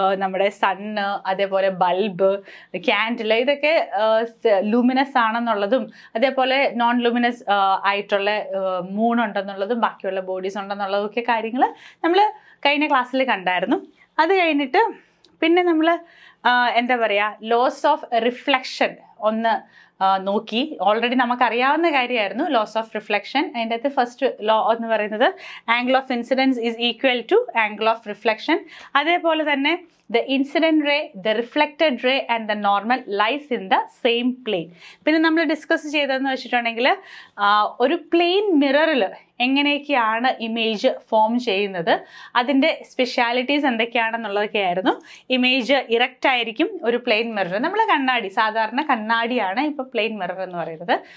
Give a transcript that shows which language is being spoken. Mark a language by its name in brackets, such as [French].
[Malayalam] നമ്മുടെ സണ്ണ്, അതേപോലെ bulb, candle, ഇതൊക്കെ ലൂമിനസ് ആണെന്നുള്ളതും അതേപോലെ നോൺ ലൂമിനസ് ആയിട്ടുള്ള മൂൺ ഉണ്ടെന്നുള്ളതും ബാക്കിയുള്ള ബോഡീസ് ഉണ്ടെന്നുള്ളതും ഒക്കെ കാര്യങ്ങൾ നമ്മൾ കഴിഞ്ഞ ക്ലാസ്സിൽ കണ്ടായിരുന്നു. അത് കഴിഞ്ഞിട്ട് പിന്നെ നമ്മൾ എന്താ പറയുക, ലോസ് ഓഫ് റിഫ്ലക്ഷൻ ഒന്ന് നോക്കി. ഓൾറെഡി നമുക്കറിയാവുന്ന കാര്യമായിരുന്നു ലോസ് ഓഫ് റിഫ്ലക്ഷൻ. അതിൻ്റെ അകത്ത് ഫസ്റ്റ് ലോ എന്ന് പറയുന്നത് [English] Angle of incidence is equal to angle of reflection. [Malayalam] അതേപോലെ തന്നെ [English] the incident ray, the reflected ray and the normal lies in the same plane. [Malayalam] പിന്നെ നമ്മൾ ഡിസ്കസ് ചെയ്തതെന്ന് വെച്ചിട്ടുണ്ടെങ്കിൽ ഒരു പ്ലെയിൻ മിററിൽ എങ്ങനെയൊക്കെയാണ് ഇമേജ് ഫോം ചെയ്യുന്നത്, അതിൻ്റെ സ്പെഷ്യാലിറ്റീസ് എന്തൊക്കെയാണെന്നുള്ളതൊക്കെ ആയിരുന്നു. ഇമേജ് ഇറക്റ്റ് ആയിരിക്കും ഒരു പ്ലെയിൻ മിറർ. നമ്മൾ കണ്ണാടി, സാധാരണ കണ്ണാടിയാണ് ഇപ്പോൾ പ്ലെയിൻ മിറർ എന്ന് പറയുന്നത്.